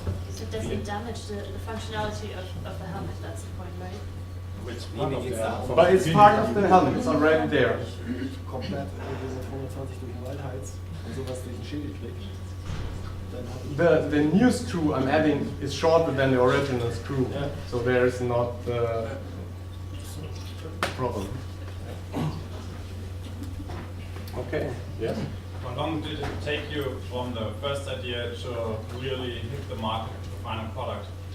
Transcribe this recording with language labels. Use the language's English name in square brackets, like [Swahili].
[English] So does it damage the functionality of the helmet? That's the point, right? Which meaning it's out. But it's part of the helmet, it's already there. [German] Komplett diese 220 durch den Wald heizt und sowas durch den Schädel schlägt. [English] The new screw I'm adding is shorter than the original screw, Yeah. so there is not the problem. Okay, yes? How long did it take you from the first idea to really hit the market, the final product?